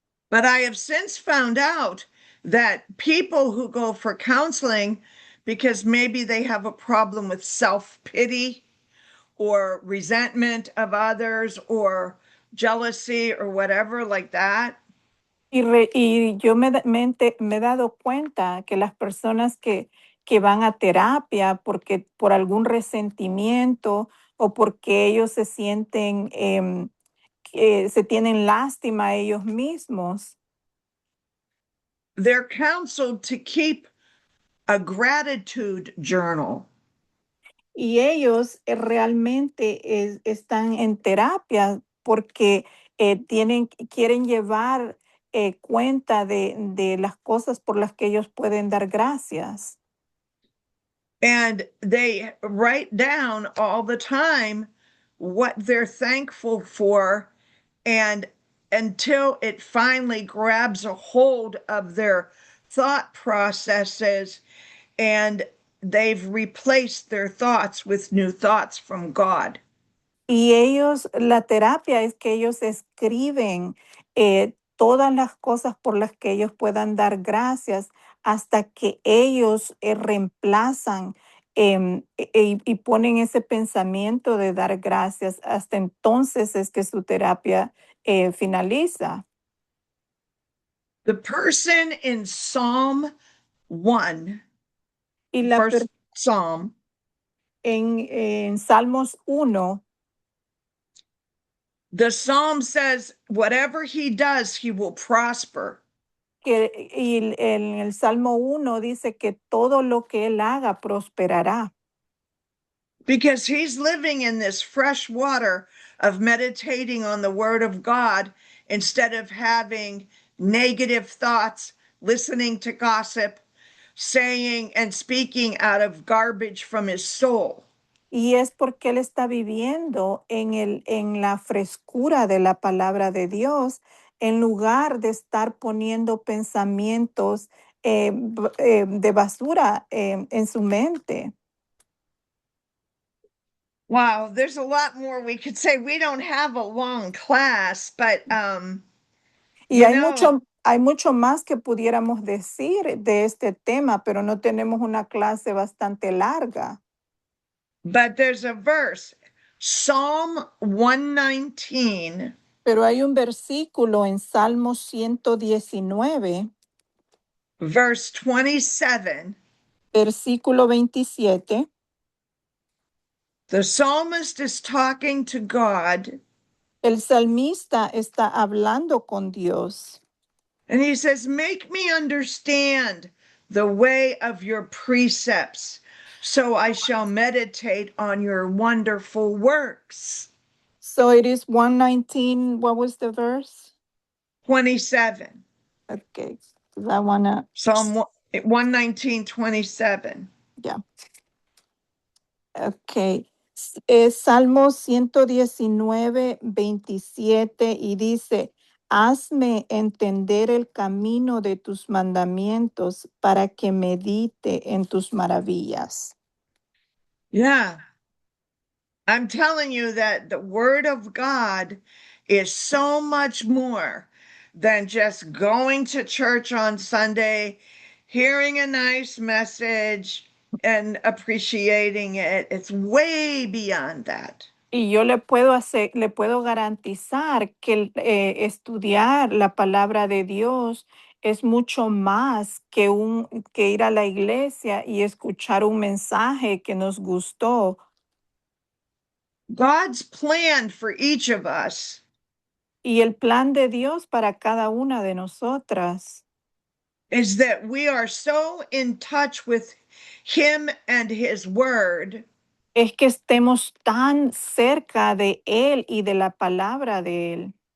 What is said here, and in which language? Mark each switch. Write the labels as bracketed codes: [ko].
[en] But I have since found out that people who go for counseling because maybe they have a problem with self pity or resentment of others or jealousy or whatever like that, [es] Y yo me he dado cuenta que las personas que van a terapia porque por algún resentimiento o porque ellos se sienten, que se tienen lástima a ellos mismos, [en] they're counseled to keep a gratitude journal. [es] y ellos realmente están en terapia porque quieren llevar cuenta de las cosas por las que ellos pueden dar gracias. [en] And they write down all the time what they're thankful for, and until it finally grabs a hold of their thought processes and they've replaced their thoughts with new thoughts from God. [es] Y ellos, la terapia es que ellos escriben todas las cosas por las que ellos puedan dar gracias hasta que ellos reemplazan y ponen ese pensamiento de dar gracias. Hasta entonces es que su terapia finaliza. [en] The person in Psalm 1, [es] Y [en] first Psalm, [es] en Salmos 1, [en] the Psalm says, whatever he does, he will prosper. [es] en el Salmo 1 dice que todo lo que él haga prosperará. [en] Because he's living in this fresh water of meditating on the word of God instead of having negative thoughts, listening to gossip, saying and speaking out of garbage from his soul. [es] Y es porque él está viviendo en la frescura de la palabra de Dios, en lugar de estar poniendo pensamientos de basura en su mente. [en] Wow, there's a lot more we could say. We don't have a long class, but [es] Y [en] you know, [es] hay mucho más que pudiéramos decir de este tema, pero no tenemos una clase bastante larga. [en] but there's a verse, Psalm 119. [es] Pero hay un versículo en Salmo 119, [en] Verse 27, [es] versículo 27. [en] the psalmist is talking to God [es] El salmista está hablando con Dios [en] and he says, make me understand the way of your precepts, so I shall meditate on your wonderful works. So it is 119. What was the verse? 27. Okay. 'Cause I want to, Psalm 119, 27. yeah. Okay. [es] Salmo 119, 27 y dice, hazme entender el camino de tus mandamientos para que medite en tus maravillas. [en] Yeah. I'm telling you that the word of God is so much more than just going to church on Sunday, hearing a nice message and appreciating it. It's way beyond that. [es] Y yo le puedo garantizar que estudiar la palabra de Dios es mucho más que ir a la iglesia y escuchar un mensaje que nos gustó. [en] God's plan for each of us [es] Y el plan de Dios para cada una de nosotras [en] is that we are so in touch with Him and His Word [es] es que estemos tan cerca de Él y de la palabra de Él,